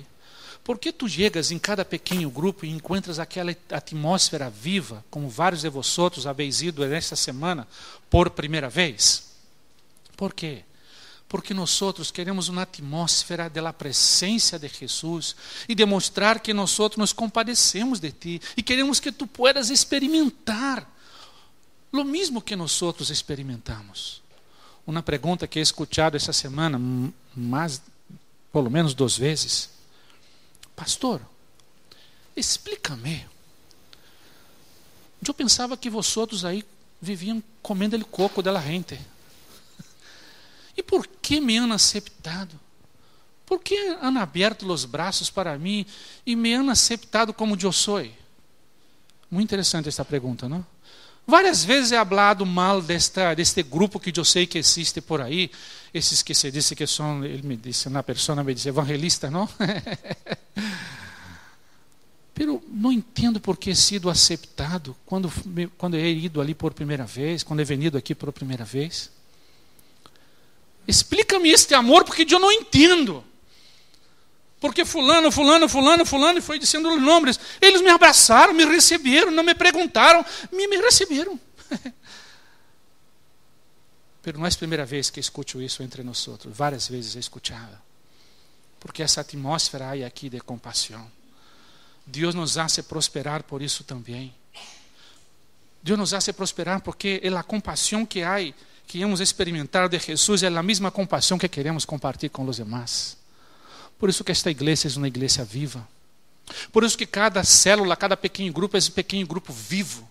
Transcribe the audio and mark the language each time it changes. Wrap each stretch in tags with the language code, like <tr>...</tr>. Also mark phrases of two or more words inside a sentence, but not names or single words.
<pt>Por que tu chegas em cada pequeno grupo e encontras aquela atmosfera viva, como vários de vocês</pt> <es>habéis ido</es> <pt>nesta semana por primeira vez? Por quê? Porque nós queremos uma atmosfera da presença de Jesus e demonstrar que nós nos compadecemos de ti e queremos que tu puedas experimentar lo mesmo que nós experimentamos. uma pergunta que</pt> <es>he escuchado</es> <pt>essa semana, mais, pelo menos 2 vezes. Pastor, explica-me. Eu pensava que vosotros aí viviam comendo o coco da gente. E por que me</pt> <es>han aceptado?</es> <pt>Por que han aberto os braços para mim e me</pt> <es>han aceptado</es> <pt>como eu sou? Muito interessante esta pergunta, não? Várias vezes</pt> <es>he hablado</es> <pt>mal deste grupo que eu sei que existe por aí, esses que se diz que são, ele me disse, uma pessoa me disse, evangelista, não? Pero não entendo por que</pt> <es>he sido aceptado</es> <pt>quando</pt> <es>he ido</es> <pt>ali por primeira vez, quando</pt> <es>he venido</es> <pt>aqui por primeira vez. Explica-me este amor, porque eu não entendo. Porque fulano, e foi dizendo os nomes. Eles me abraçaram, me receberam, não me perguntaram, me receberam. Pero não é a primeira vez que escuto isso entre nós outros. Várias vezes</pt> <es>he escuchado.</es> <pt>Porque essa atmosfera há aqui de compaixão. Deus nos hace prosperar por isso também. Deus nos hace prosperar porque a compaixão que há, que</pt> <es>hemos experimentado</es> <pt>de Jesus, é a mesma compaixão que queremos compartilhar com os demais. Por isso que esta igreja é uma igreja viva. Por isso que cada célula, cada pequeno grupo é um pequeno grupo vivo.</pt>